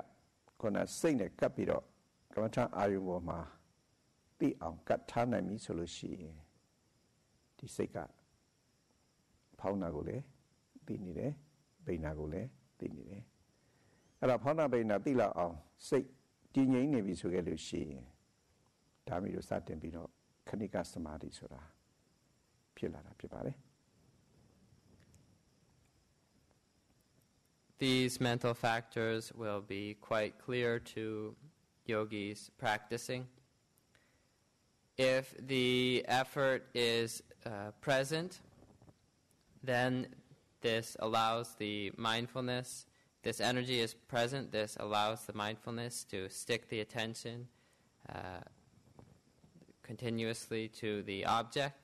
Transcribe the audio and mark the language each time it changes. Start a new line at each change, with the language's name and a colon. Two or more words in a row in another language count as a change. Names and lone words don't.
Burmese: ခုနစိတ်နဲ့ကပ်ပြီးတော့ကမ္မထာအာယုံပေါ်မှာသိအောင်ကတ်ထားနိုင်ပြီဆိုလို့ရှိရင်ဒီစိတ်ကဖောင်းတာကိုလည်းသိနေတယ်ဗိညာကိုလည်းသိနေတယ်အဲ့တော့ဖောင်းတာဗိညာသိလောက်အောင်စိတ်တည်ငြိမ်နေပြီဆိုခဲ့လို့ရှိရင်ဒါမျိုးစတင်ပြီးတော့ခဏိကသမာဓိဆိုတာဖြစ်လာတာဖြစ်ပါတယ်
English: These mental factors will be quite clear to yogis practicing. If the effort is present, then this allows the mindfulness, this energy is present, this allows the mindfulness to stick the attention continuously to the object.